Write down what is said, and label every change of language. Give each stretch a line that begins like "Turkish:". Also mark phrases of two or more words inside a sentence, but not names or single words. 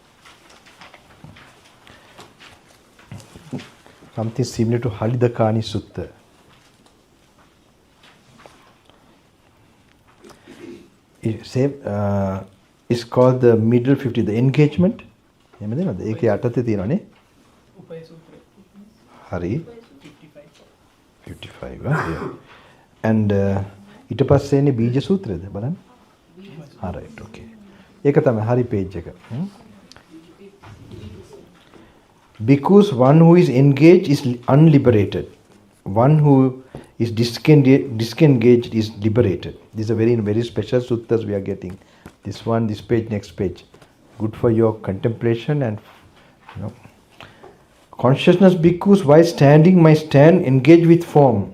English: Something similar to Halidakani Sutta. It's called the middle 50, the engagement.
Sinhala: ඒකේ යටතේ තියෙනවනේ. උපය සූත්‍රය. හරි. 55.
English: Yeah.
Sinhala: And ඊට පස්සේ එන්නේ බීජ සූත්‍රයද බලන්න.
English: right, okay.
Sinhala: ඒක තමයි හරි page එක.
English: Because one who is engaged is unliberated. One who is disengaged is liberated. These are very, very special suttas we are getting. This one, this page, next page. Good for your contemplation and consciousness bhikkhus while standing might stand engaged with form.